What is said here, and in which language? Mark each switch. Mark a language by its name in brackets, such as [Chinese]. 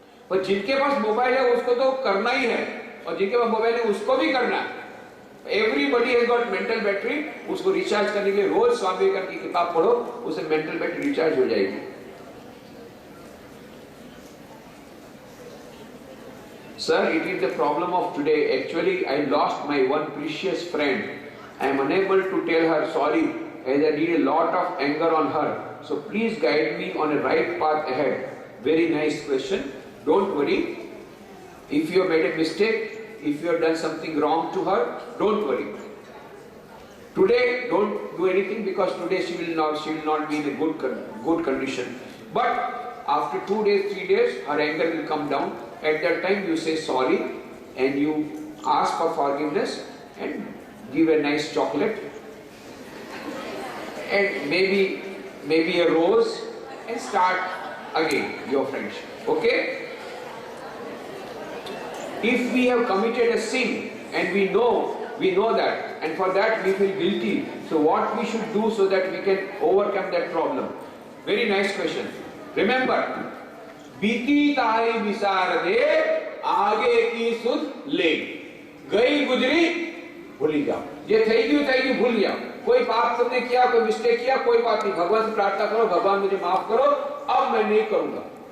[Hindi] पर जिनके पास मोबाइल है उसको तो करना ही है, और जिनके पास मोबाइल है उसको भी करना है। [English] everybody has got mental battery, [Hindi] उसको रिचार्ज करने के लिए रोज स्वामी विवेकानंद की किताब पढ़ो, उसे मेंटल बैटरी रिचार्ज हो जाएगी। [English] Sir, it is the problem of today. Actually, I lost my one precious friend. I am unable to tell her sorry as I need a lot of anger on her. So please guide me on a right path ahead. Very nice question. Don't worry. If you have made a mistake, if you have done something wrong to her, don't worry. Today, don't do anything because today she will not be in a good condition. But after 2 days, 3 days, her anger will come down. At that time you say sorry and you ask for forgiveness and give a nice chocolate and maybe a rose and start again your friendship. Okay? If we have committed a sin and we know that, and for that we feel guilty, so what we should do so that we can overcome that problem? Very nice question. Remember, [Hindi] बीती ताई विसार दे, आगे की सुध ले, गई गुजरी भूली जाओ। ये [Gujarati] થઈ ગયું [Hindi] भूल जाओ। कोई पाप तुमने किया, कोई मिस्टेक किया, कोई बात नहीं, भगवान से प्रार्थना करो, भगवान मुझे माफ करो, अब मैं नहीं करूंगा।